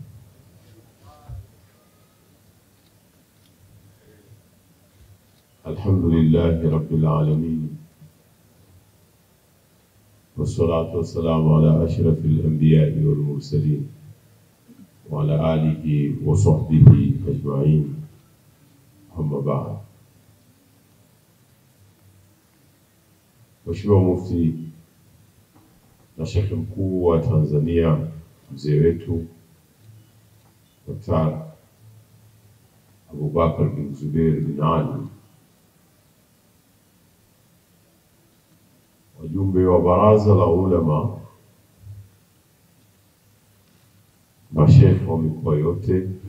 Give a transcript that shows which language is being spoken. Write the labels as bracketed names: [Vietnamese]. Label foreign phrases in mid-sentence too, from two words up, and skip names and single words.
[Arabic] الحمد لله رب العالمين. والصلاة والسلام على أشرف الأنبياء والمرسلين وعلى آله وصحبه أجمعين. أما بعد. [Swahili] Mheshimiwa Mufti na Sheikh Mkuu wa Tanzania, mzee wetu Dr. Abubakar bin Zubair bin Ali, wajumbe wa Baraza la Ulama, masheikh wa mikoa yote